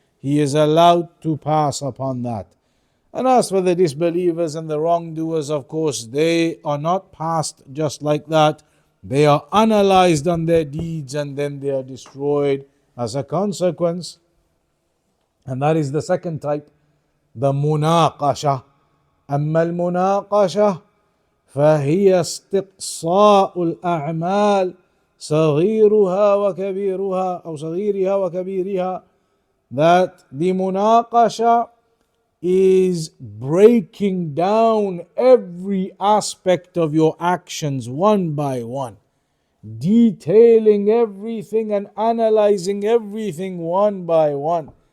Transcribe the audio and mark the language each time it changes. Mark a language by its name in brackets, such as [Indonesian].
[English] He is allowed to pass upon that. And as for the disbelievers and the wrongdoers, of course, they are not passed just like that. They are analyzed on their deeds and then they are destroyed as a consequence. And that is the second type, the munaqasha. [Arabic] أما المناقشة فهي استقصاء الأعمال صغيرها وكبيرها أو صغيرها وكبيرها. [English] That the munaqasha is breaking down every aspect of your actions one by one, detailing everything and analyzing everything one by one.